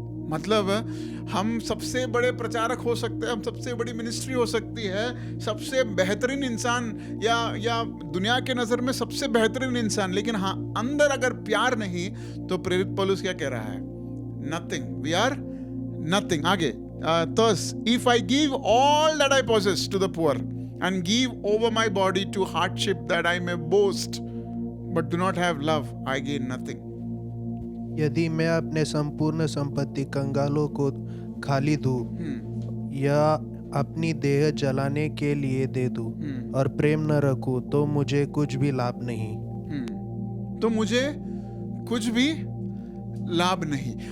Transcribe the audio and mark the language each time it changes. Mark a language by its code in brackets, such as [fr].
[hi] मतलब हम सबसे बड़े प्रचारक हो सकते हैं, हम सबसे बड़ी मिनिस्ट्री हो सकती है, सबसे बेहतरीन इंसान या दुनिया के नजर में सबसे बेहतरीन इंसान, लेकिन हाँ, अंदर अगर प्यार नहीं, तो प्रेरित पौलुस क्या कह रहा है? [en] Nothing, we are nothing. [hi] आगे, [en] thus if I give all that I possess to the poor and give over my body to hardship that I may boast but do not have love, I gain nothing. [hi] यदि मैं अपने संपूर्ण संपत्ति कंगालों को खाली दूं या अपनी देह जलाने के लिए दे दूं और प्रेम न रखूं, तो मुझे कुछ भी लाभ नहीं। तो मुझे कुछ भी लाभ नहीं।